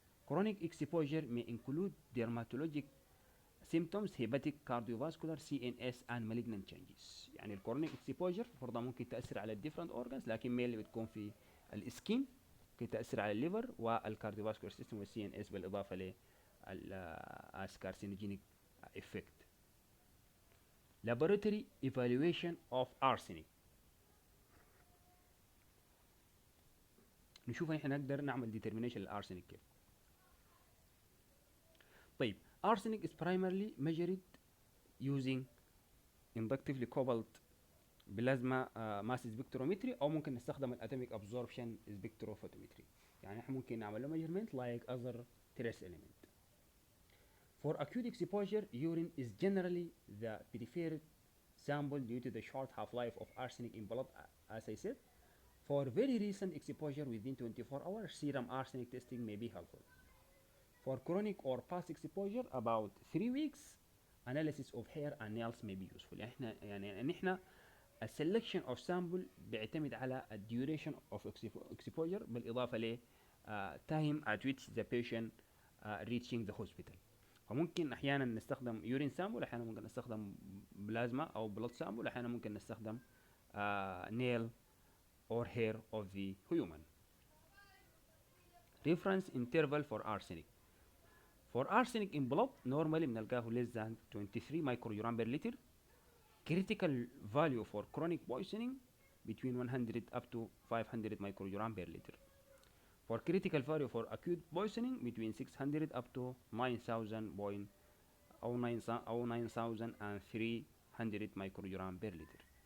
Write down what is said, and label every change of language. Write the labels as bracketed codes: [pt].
[en] Chronic exposure may include dermatologic symptoms, hepatic, cardiovascular, CNS and malignant changes. [ar] يعني الكورونيك exposure برضه ممكن تأثر على [en] different organs، [ar] لكن mainly بتكون في السكين، ممكن تأثر على الليفر والكارديوفاسكولار سيستم والسي ان اس، بالإضافة للكارسينوجينيك افكت. [en] laboratory evaluation of arsenic. [ar] نشوف احنا نقدر نعمل determination للارسنك كيف. [en] طيب arsenic is primarily measured using inductively coupled plasma mass spectrometry [ar] او ممكن نستخدم [en] الatomic absorption spectrophotometry. [ar] يعني احنا ممكن نعمل له [en] measurement like other trace element. For acute exposure, urine is generally the preferred sample due to the short half-life of arsenic in blood, as I said. For very recent exposure within 24 hours, serum arsenic testing may be helpful. For chronic or past exposure, about 3 weeks, analysis of hair and nails may be useful. [ar] يعني احنا [en] a selection of sample [ar] بيعتمد على [en] a duration of exposure [ar] بالإضافة ل [en] time at which the patient reaching the hospital. [ar] فممكن أحيانا نستخدم urine sample، أحيانا ممكن نستخدم بلازما أو [en] blood sample، [ar] أحيانا ممكن نستخدم [en] nail or hair of the human. Reference interval for arsenic. For arsenic in blood normally [ar] بنلقاه [en] less than 23 microgram per liter. Critical value for chronic poisoning between 100 up to 500 microgram per liter. For critical value for acute poisoning between 600 up to 9000 or 9300 microgram per liter.